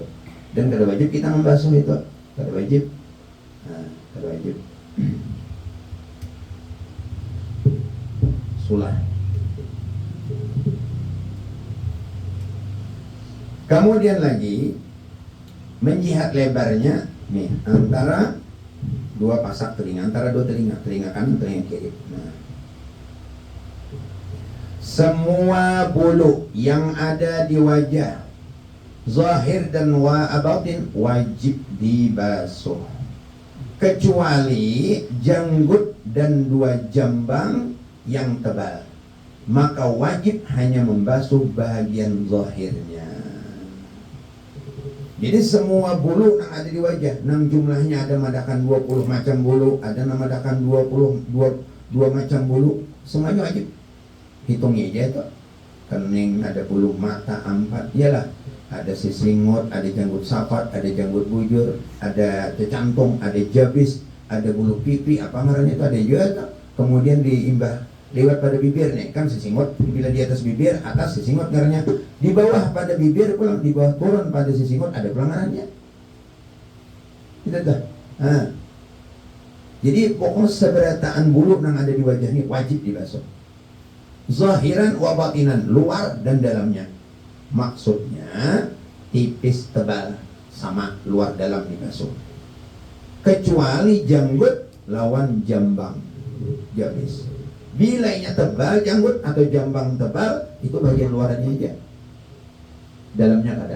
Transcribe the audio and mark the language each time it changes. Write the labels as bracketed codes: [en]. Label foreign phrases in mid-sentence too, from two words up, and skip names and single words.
[bjn] Dan kada wajib kita membasuh itu, kada wajib. Nah, kada wajib. Sulah. [id] Kemudian lagi menjihat lebarnya nih antara 2 pasak telinga, antara 2 telinga kanan telinga kiri. Nah, semua bulu yang ada di wajah zahir dan batin wajib dibasuh, kecuali janggut dan 2 jambang yang tebal, maka wajib hanya membasuh bahagian zahirnya. [bjn] Jadi semua bulu yang ada di wajah, nang jumlahnya ada madakan 20 macam bulu, ada madakan 22 macam bulu, semuanya wajib. Hitungnya aja itu. Kening ada bulu mata 4, iyalah. Ada sisingot, ada janggut safat, ada janggut bujur, ada cantung, ada jabis, ada bulu pipi, apa ngarannya itu ada juga itu. kemudian diimbah lewat pada bibir nih, kan sisingot bila di atas bibir, atas sisingot ngarannya, di bawah pada bibir pulang, di bawah turun pada sisingot ada pelanggarannya. Tidak dah. Nah, jadi pokoknya seberataan bulu yang ada di wajah ini wajib dibasuh. [ar] Zahiran wa batinan, [id] luar dan dalamnya. Maksudnya tipis tebal sama luar dalam dibasuh. [bjn] Kecuali janggut lawan jambang, jabis. Bilainya tebal janggut atau jambang tebal, itu bagian luarnya aja, dalamnya kada.